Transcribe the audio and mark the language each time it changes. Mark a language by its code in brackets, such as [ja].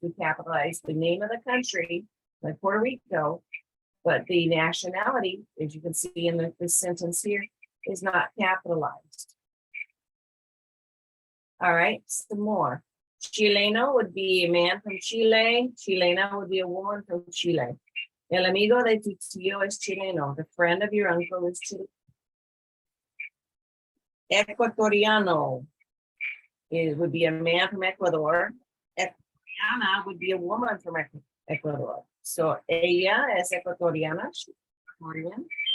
[en] We capitalize the name of the country, like Puerto Rico, but the nationality, as you can see in this sentence here, is not capitalized. All right, some more. Chileno would be a man from Chile. Chilena would be a woman from Chile. [es] El amigo de tu tío es chileno. [en] The friend of your uncle is Chile. Ecuatoriano would be a man from Ecuador. Ecuatoriana would be a woman from Ecuador. So [es] ella es ecuatoriana. [en] She's Ecuadorian.